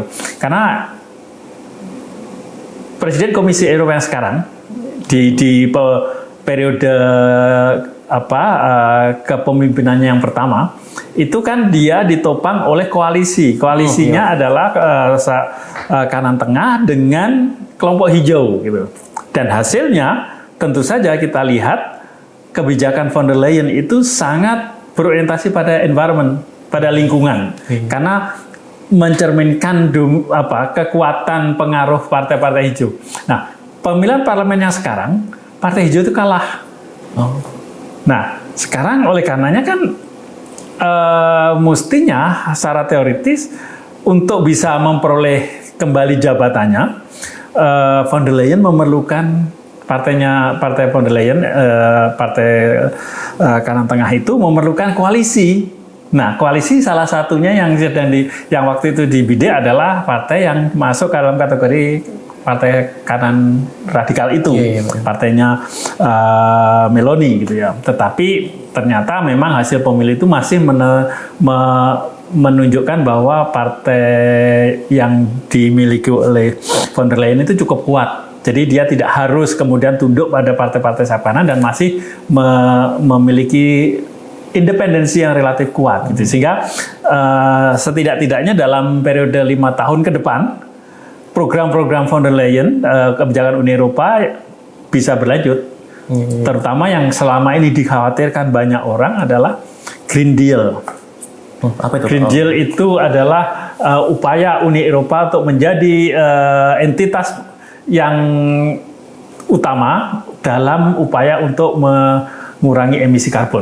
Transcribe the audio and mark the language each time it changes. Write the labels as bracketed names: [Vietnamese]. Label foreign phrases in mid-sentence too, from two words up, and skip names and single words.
[Indonesian] Karena Presiden Komisi Eropa yang sekarang di periode kepemimpinannya yang pertama itu kan dia ditopang oleh koalisi. Koalisinya adalah kanan tengah dengan kelompok hijau gitu. Dan hasilnya tentu saja kita lihat kebijakan von der Leyen itu sangat berorientasi pada environment, pada lingkungan. Karena mencerminkan kekuatan pengaruh partai-partai hijau. Nah, pemilihan parlemen yang sekarang, partai hijau itu kalah. Nah, sekarang oleh karenanya kan mestinya secara teoritis untuk bisa memperoleh kembali jabatannya, von der Leyen memerlukan partai von der Leyen, partai kanan tengah itu memerlukan koalisi. Nah, koalisi salah satunya yang waktu itu dibidik adalah partai yang masuk dalam kategori partai kanan radikal itu, partainya Meloni gitu ya. Tetapi ternyata memang hasil pemilu itu masih menunjukkan bahwa partai yang dimiliki oleh von der Leyen itu cukup kuat. Jadi dia tidak harus kemudian tunduk pada partai-partai sayap kanan dan masih memiliki independensi yang relatif kuat gitu. Sehingga setidak-tidaknya dalam periode 5 tahun ke depan program-program von der Leyen, kebijakan Uni Eropa bisa berlanjut. Terutama yang selama ini dikhawatirkan banyak orang adalah Green Deal. Apa itu? Green Deal itu adalah upaya Uni Eropa untuk menjadi entitas yang utama dalam upaya untuk mengurangi emisi karbon.